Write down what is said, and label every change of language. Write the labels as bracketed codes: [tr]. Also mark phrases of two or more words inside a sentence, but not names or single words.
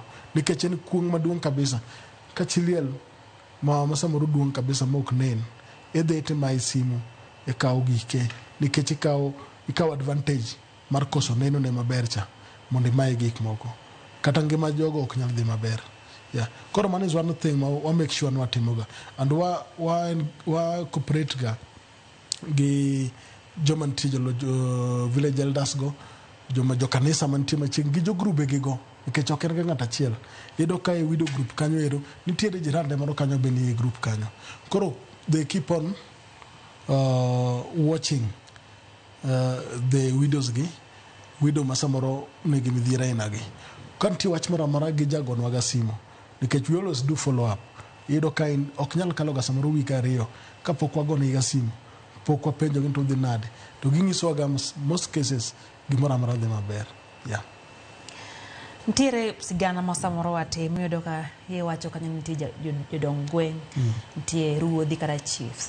[luo] Nikech en kuong' maduong' kabisa. Ka chi liel ma samoro duong' kabisa mok nen, idhi itimo simu e kawo gike. Nikech ikawo advantage mar koso neno ne maber cha mondo imaye gik moko. Kata ngima jogo ok nyal dhi maber. Yeah. Koro man [en] is one thing [luo] wa [en] make sure [luo] ni watimoga. And wa cooperate ga gi joma nitie [en] village elders [luo] go, joma jo kanisa mantie machiegni gi jo grube gi go. Nikech ok en ga ng'at achiel. Iyudo ka e [en] widow group [luo] kanyo ero, nitiere jirande moro kanyo be nie group kanyo. Koro [en] they keep on watching the widows [luo] gi, widow masamoro negi midhiera inagi. Ka nitie wach moro amora gi jagonwa ga simu. [en] Nikech we always do follow up. [luo] Iyudo ka ok nyal kalo ga samoro wik ariyo kapok wagone ga simu. Pok wapenjo gi to dhi nade. To ging'isowa ga [en] most cases [luo] gimoro amora dhi maber. Yeah. Ntiere sigana ma samoro watimo iyudo ka iwacho kanyo nitie jodong gweng', nitie ruodhi kata chiefs.